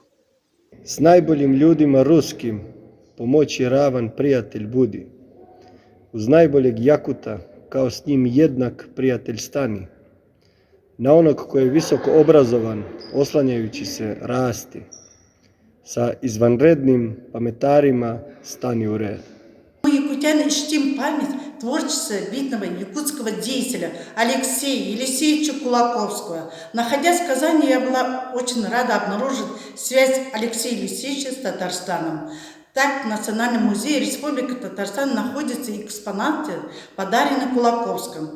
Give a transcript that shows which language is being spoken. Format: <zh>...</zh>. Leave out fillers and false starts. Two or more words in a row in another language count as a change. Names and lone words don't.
<sr>S najboljim ljudima ruskim pomoći ravan prijatelj budi. Uz najboljeg Jakuta kao s njim jednak prijatelj stani. Na onog koji je visoko obrazovan, oslanjajući se rasti. Sa izvanrednim pametarima stani u red.</sr> <ru>Мы, якутяне, чтим память творчества видного якутского деятеля Алексея Елисеевича Кулаковского. Находясь в Казани, я была очень рада обнаружить связь Алексея Елисеевича с Татарстаном. Так, в Национальном музее Республики Татарстан находятся экспонаты, подаренные Кулаковским.</ru>